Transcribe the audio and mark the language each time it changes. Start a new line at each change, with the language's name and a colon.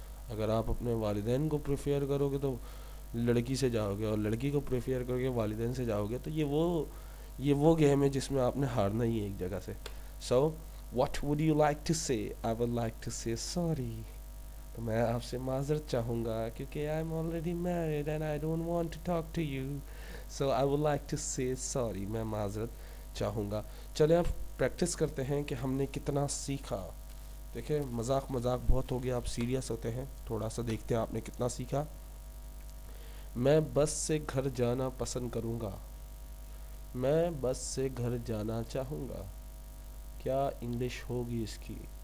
Hindi: अगर आप अपने वालिदैन को प्रेफर करोगे तो लड़की से जाओगे, और लड़की को प्रेफर करोगे वालिदैन से जाओगे, तो ये वो गेम है जिसमें आपने हारना ही है एक जगह से.
English: So what would you like to say? I would like to say sorry.
Hindi: तो मैं आपसे माजरत चाहूँगा क्योंकि
English: I'm already married and I don't want to talk to you. So I would like to say sorry.
Hindi: मैं माजरत चाहूँगा. चले अब प्रैक्टिस करते हैं कि हमने कितना सीखा. देखिए मजाक मजाक बहुत हो गया, आप सीरियस होते हैं. थोड़ा सा देखते हैं आपने कितना सीखा. मैं बस से घर जाना पसंद करूँगा. मैं बस से घर जाना चाहूँगा. क्या इंग्लिश होगी इसकी?